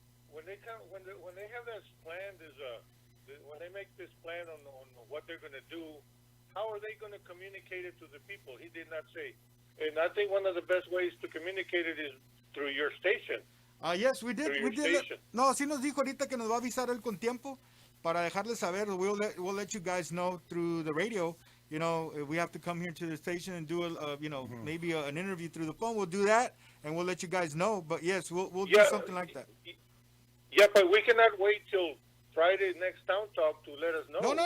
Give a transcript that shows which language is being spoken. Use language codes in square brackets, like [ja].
[en] When they come, when they have this plan, when they make this plan on what they're going to do, how are they going to communicate it to the people? He did not say. And I think one of the best ways to communicate it is through your station. Yes, we did. Through We your did. station. [es] No, sí nos dijo ahorita que nos va a avisar él con tiempo para dejarles saber. [en] We'll let you guys know through the radio. If we have to come here to the station and do maybe an interview through the phone, we'll do that, and we'll let you guys know. But yes, we'll do something like that. Yeah, but we cannot wait till Friday next town talk to let us know.